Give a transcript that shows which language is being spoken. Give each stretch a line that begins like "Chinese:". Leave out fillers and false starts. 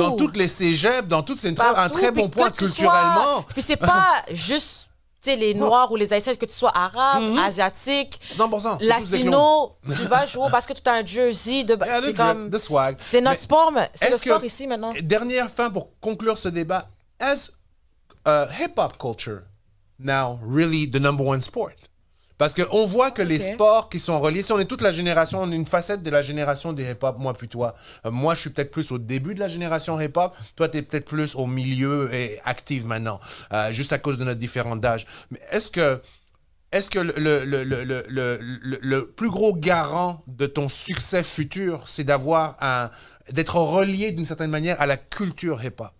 French: Là. Dans toutes les cégeps, c'est un très bon point culturellement. Puis c'est pas juste... Tu sais, les Noirs ou les Haïtiens, que tu sois arabe, asiatique, 100%, latino, tu vas jouer parce que tu as un jersey. C'est comme... C'est notre sport, mais c'est le sport ici maintenant. Dernière fin pour conclure ce débat.
English: Is hip-hop culture now really the number one sport?
French: Parce qu'on voit que les sports qui sont reliés, si on est toute la génération, on est une facette de la génération des hip-hop, moi puis toi. Moi, je suis peut-être plus au début de la génération hip-hop. Toi, tu es peut-être plus au milieu et active maintenant, juste à cause de notre différence d'âge. Mais est-ce que le plus gros garant de ton succès futur, c'est d'être relié d'une certaine manière à la culture hip-hop?